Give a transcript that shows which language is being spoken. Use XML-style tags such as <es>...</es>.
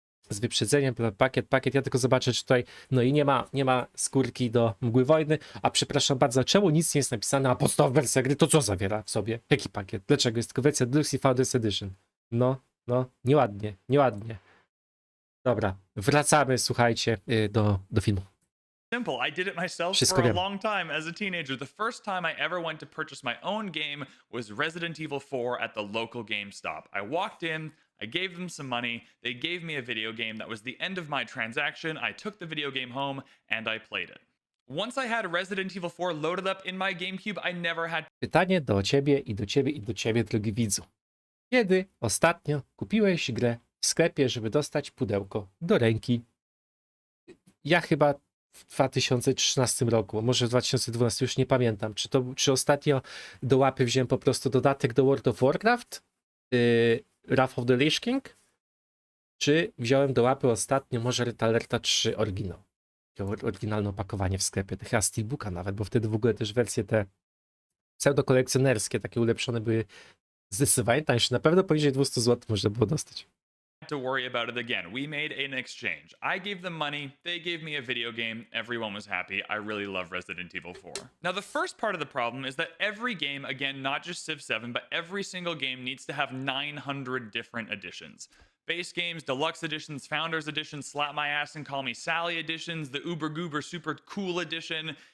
<pl>Z wyprzedzeniem, pakiet, ja tylko zobaczę, czy tutaj, no i nie ma skórki do mgły wojny, a przepraszam bardzo, czemu nic nie jest napisane, a podstawowa wersja gry, to co zawiera w sobie? Jaki pakiet? Dlaczego jest tylko wersja Deluxe i Founders Edition? No, nieładnie. Dobra, wracamy, słuchajcie, do filmu.</pl> <en>Simple. I did it myself for a long time as a teenager. The first time I ever went to purchase my own game was Resident Evil 4 at the local GameStop. I walked in, I gave them some money, they gave me a video game that was the end of my transaction. I took the video game home and I played it. Once I had Resident Evil 4 loaded up in my GameCube, I never had...</en> <pl>Pytanie do ciebie, drogi widzu. Kiedy ostatnio kupiłeś grę w sklepie, żeby dostać pudełko do ręki? Ja chyba w 2013 roku, może w 2012, już nie pamiętam. Czy ostatnio do łapy wziąłem po prostu dodatek do World of Warcraft? Wrath of the Lich King? Czy wziąłem do łapy ostatnio może Red Alerta 3 oryginał? Oryginalne opakowanie w sklepie, chyba Steelbooka nawet, bo wtedy w ogóle też wersje te pseudo-kolekcjonerskie, takie ulepszone były zdecydowanie tańsze. Na pewno poniżej 200 zł można było dostać.</pl> <en>To worry about it again. We made an exchange. I gave them money, they gave me a video game, everyone was happy. I really love Resident Evil 4. Now the first part of the problem is that every game, again, not just Civ 7, but every single game needs to have 900 different editions. Base games, deluxe editions, founders editions, slap my ass and call me Sally editions, the uber goober super cool edition.</en>